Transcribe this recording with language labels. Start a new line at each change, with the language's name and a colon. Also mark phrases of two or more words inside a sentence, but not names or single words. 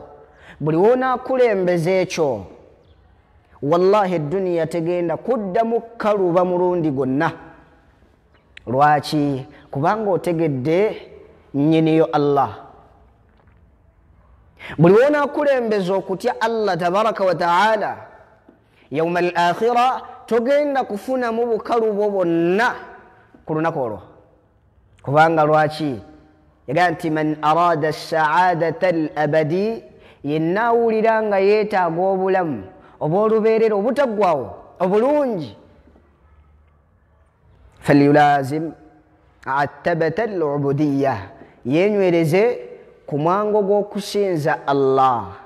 Ganda: Buli wonaakulembeza ekyo wallahi eddunya tegenda kuddamu kaluba mulundi gwonna. Lwaki? Kubanga otegedde nnyiniyo Allah. Buli wonaakulembeza okutya Allah
Arabic: تبارك وتعالى يوم الآخرة
Ganda: togenda kufunamu bukalubo bwonna ku lunaku olwo. Kubanga lwaki? Yaga nti
Arabic: من أراد سعادة الأبد
Ganda: yenna awulira nga yeetaaga obulamu obw'olubeerera obutaggwawo obulungi
Arabic: فليلازم عتبة العبودية
Ganda: yenywereze ku mwango gw'okusinza Allah.